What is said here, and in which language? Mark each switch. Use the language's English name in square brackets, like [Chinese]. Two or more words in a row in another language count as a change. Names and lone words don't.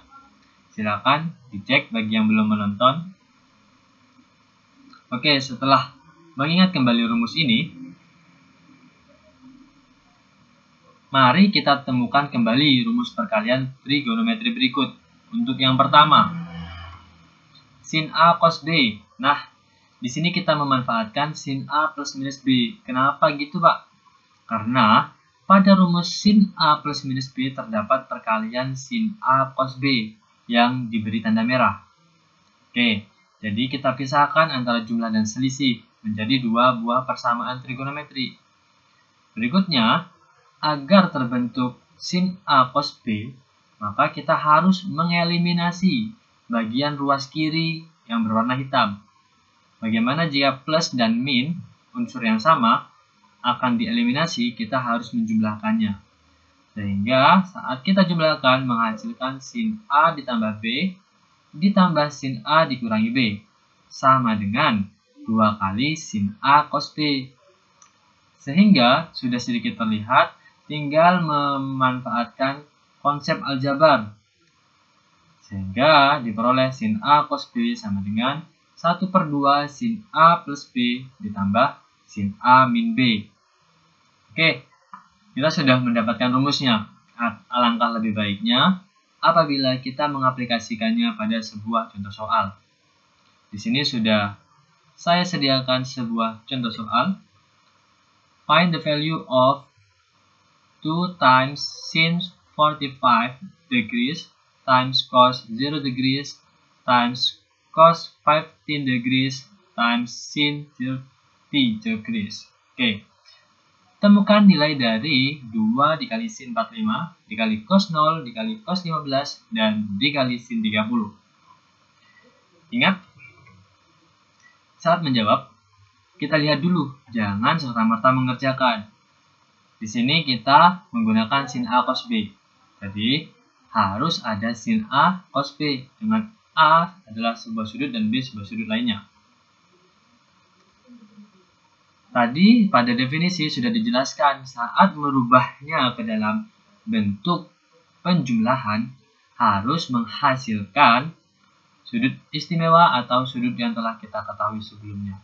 [Indonesian] Silakan dicek bagi yang belum menonton. Oke, setelah mengingat kembali rumus ini, mari kita temukan kembali rumus perkalian trigonometri berikut. Untuk yang pertama, sin A cos B. Nah, di sini kita memanfaatkan sin A plus minus B. Kenapa gitu, Pak? Karena pada rumus sin A plus minus B terdapat perkalian sin A cos B yang diberi tanda merah. Oke, jadi kita pisahkan antara jumlah dan selisih menjadi 2 buah persamaan trigonometri. Berikutnya, agar terbentuk sin A cos B, maka kita harus mengeliminasi bagian ruas kiri yang berwarna hitam. Bagaimana jika plus dan min, unsur yang sama, akan dieliminasi, kita harus menjumlahkannya. Sehingga saat kita jumlahkan menghasilkan sin A ditambah B, ditambah sin A dikurangi B, sama dengan 2 kali sin A cos B. Sehingga sudah sedikit terlihat, tinggal memanfaatkan konsep aljabar. Sehingga diperoleh sin A cos B sama dengan 1/2 sin A plus B ditambah sin A min B. Oke, Kita sudah mendapatkan rumusnya. Alangkah lebih baiknya apabila kita mengaplikasikannya pada sebuah contoh soal. Di sini sudah saya sediakan sebuah contoh soal. [English] Find the value of 2 times sin 45 degrees times cos 0 degrees times cos 15 degrees times sin 30 degrees. [Indonesian] Oke. Temukan nilai dari 2 dikali sin 45, dikali cos 0, dikali cos 15, dan dikali sin 30. Ingat, saat menjawab, kita lihat dulu, jangan serta-merta mengerjakan. Di sini kita menggunakan sin A cos B. Jadi, harus ada sin A cos B, dengan A adalah sebuah sudut dan B sebuah sudut lainnya. Tadi pada definisi sudah dijelaskan saat merubahnya ke dalam bentuk penjumlahan harus menghasilkan sudut istimewa atau sudut yang telah kita ketahui sebelumnya.